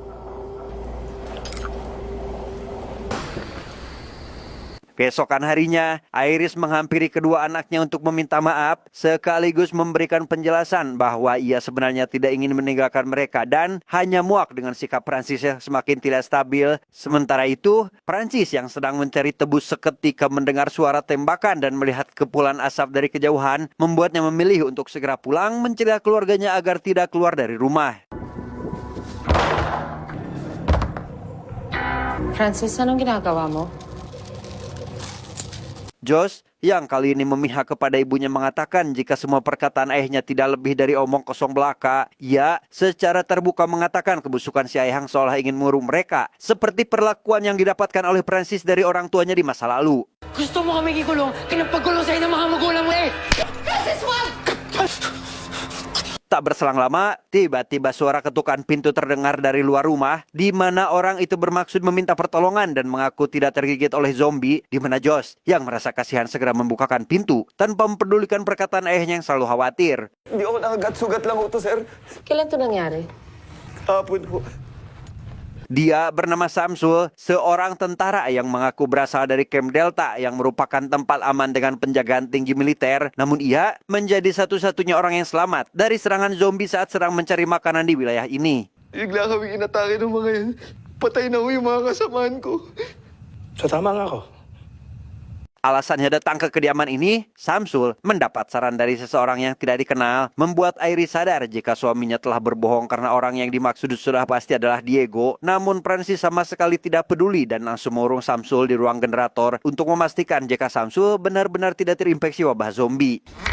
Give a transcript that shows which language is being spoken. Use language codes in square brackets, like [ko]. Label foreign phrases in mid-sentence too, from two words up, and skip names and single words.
[id] Keesokan harinya, Iris menghampiri kedua anaknya untuk meminta maaf, sekaligus memberikan penjelasan bahwa ia sebenarnya tidak ingin meninggalkan mereka dan hanya muak dengan sikap Prancis yang semakin tidak stabil. Sementara itu, Prancis yang sedang mencari tebus seketika mendengar suara tembakan dan melihat kepulan asap dari kejauhan, membuatnya memilih untuk segera pulang mencegah keluarganya agar tidak keluar dari rumah. [tl] Francis, anong ginagawa mo? [id] Josh yang kali ini memihak kepada ibunya mengatakan jika semua perkataan ayahnya tidak lebih dari omong kosong belaka. Ia secara terbuka mengatakan kebusukan si Ayahang seolah ingin mengurung mereka, seperti perlakuan yang didapatkan oleh Prancis dari orang tuanya di masa lalu. [tl] Gusto mo kami ikulong? Kinapagkulong sa'yo ng mga magulang mo eh! [id] Tak berselang lama, tiba-tiba suara ketukan pintu terdengar dari luar rumah, di mana orang itu bermaksud meminta pertolongan dan mengaku tidak tergigit oleh zombie, di mana Josh yang merasa kasihan segera membukakan pintu tanpa mempedulikan perkataan ayahnya yang selalu khawatir. [tl] Hindi ako nakagat-sugat lang ho to, sir. Kailan to nangyari? Hapon ho. [id] Dia bernama Samsul, seorang tentara yang mengaku berasal dari Camp Delta yang merupakan tempat aman dengan penjagaan tinggi militer. Namun ia menjadi satu-satunya orang yang selamat dari serangan zombie saat sedang mencari makanan di wilayah ini. [tl] Bigla kaming inatake ng mga yan. Patay na ho yung mga kasamaan ko. So tama nga ako. [id] Alasannya datang ke kediaman ini, Samsul mendapat saran dari seseorang yang tidak dikenal, membuat Iris sadar jika suaminya telah berbohong karena orang yang dimaksud sudah pasti adalah Diego. Namun Prancis sama sekali tidak peduli dan langsung mengurung Samsul di ruang generator untuk memastikan jika Samsul benar-benar tidak terinfeksi wabah zombie.